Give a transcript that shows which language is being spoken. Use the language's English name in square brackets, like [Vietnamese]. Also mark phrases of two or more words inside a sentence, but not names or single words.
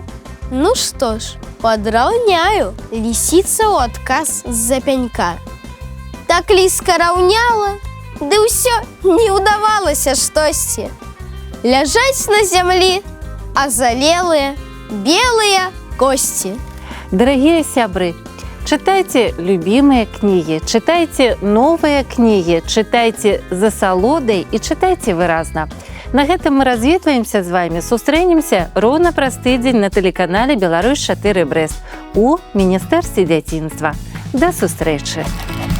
[Belarusian] Ну што ж, падраўняю, лісіца ў адказ з-за пянька. Так ліска раўняла, ды ўсё не ўдавалася штосьці. Ляжаць на зямлі азалелыя белыя косці. [Russian] Дорогие сябры, читайте любимые книги, читайте новые книги, читайте [Belarusian] з асалодай і [Russian] читайте выразна. [Belarusian] На гэтым мы развітваемся з вами, сустрэнемся роўна праз тыдзень на тэлеканале Беларусь 4 Брэст у Міністэрстве дзяцінства. Да сустрэчы!